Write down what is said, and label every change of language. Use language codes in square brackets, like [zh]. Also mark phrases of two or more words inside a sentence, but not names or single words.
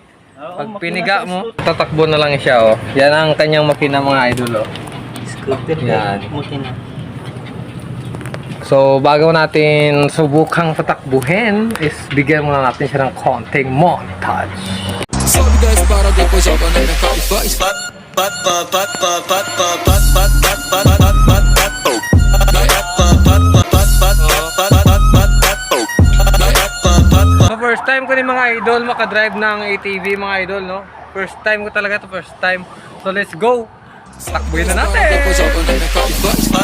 [tl] Pag piniga mo, tatakbo na lang siya. Oh. Yan ang kanyang makina mga idol. Oh. Scooter Yan. makina. So bago natin subukang patakbuhin is bigyan muna natin siya ng konting montage. [pt] Salve guys, para depois joga na minha cara e faz. [tl] So [en] first time [tl] ko ni mga idol makadrive ng ATV mga idol, no? [en] First time [tl] ko talaga to, [en] first time. So let's go! [tl] Takbuhin na natin! [pt] Depois joga na minha cara e faz.